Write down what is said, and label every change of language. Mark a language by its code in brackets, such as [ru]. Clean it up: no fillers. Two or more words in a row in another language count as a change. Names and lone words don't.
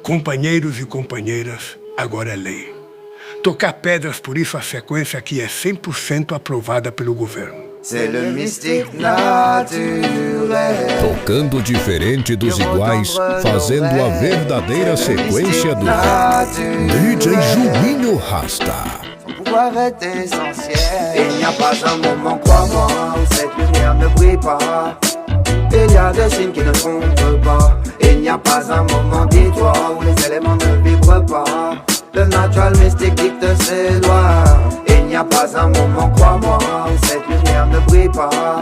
[pt] Companheiros e companheiras, agora é lei. Tocar pedras, por isso a sequência aqui é 100% aprovada pelo governo. [fr] C'est le mystique naturel. [pt] Tocando diferente dos iguais, fazendo a verdadeira sequência do DJ Juninho Rasta. [fr] Son pouvoir est essentiel. Il n'y a pas un moment, crois-moi, où cette lumière ne brille pas. Il y a des signes qui ne trompent pas. Il n'y a pas un moment, dis-toi, où les éléments ne vibrent pas. Le natural mystique dicte ses lois. Il n'y a pas un moment, crois-moi, où cette lumière ne brille pas.